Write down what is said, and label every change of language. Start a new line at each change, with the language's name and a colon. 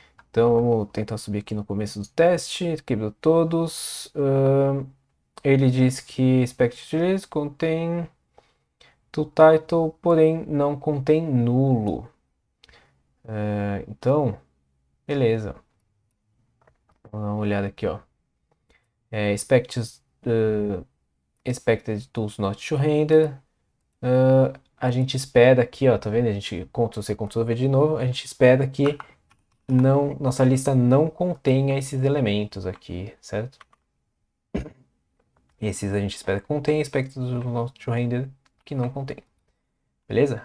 Portuguese: Então vamos tentar subir aqui no começo do teste, quebrou todos. Ele diz que
English: expected release
Portuguese: contém to title, porém não contém nulo. Então, beleza. Vamos dar uma olhada aqui, ó.
English: Expected, expected tools not to render.
Portuguese: A gente espera aqui, ó, tá vendo? A gente Ctrl+C, Ctrl+V de novo. A gente espera que nossa lista não contenha esses elementos aqui, certo? Esses a gente espera que contenha,
English: expected tools not to render
Portuguese: que não contém. Beleza?